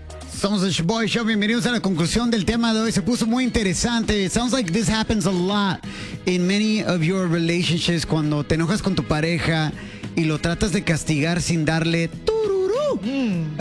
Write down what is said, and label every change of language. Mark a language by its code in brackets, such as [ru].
[es] Sausage Boy Show, bienvenidos a la conclusión del tema de hoy. Se puso muy interesante. [en] It sounds like this happens a lot in many of your relationships. [es] Cuando te enojas con tu pareja y lo tratas de castigar sin darle tururú.